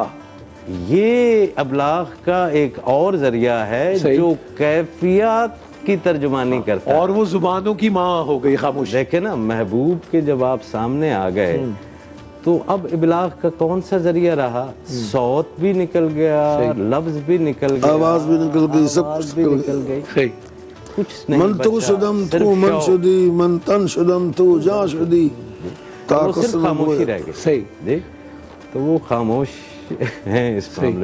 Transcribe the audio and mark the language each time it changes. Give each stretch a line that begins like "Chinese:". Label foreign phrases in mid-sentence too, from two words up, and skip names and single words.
Urdu: یہ ابلاغ کا ایک اور ذریعہ ہے جو کیفیات کی ترجمانی کرتا ہے. اور وہ زبانوں کی ماں ہو گئی خاموشی. دیکھیں نا محبوب کے جب آپ سامنے آ گئے تو اب ابلاغ کا کون سا ذریعہ رہا؟ صوت بھی نکل گیا، لفظ بھی نکل گیا، آواز بھی نکل گئی، سب کچھ نکل گئی، کچھ نہیں
Persian: من تو شدم تو من شدی، من تن شدم تو جا شدی،
Urdu: صرف خاموشی رہ گئی. صحیح. تو وہ خاموش ہیں اس معاملے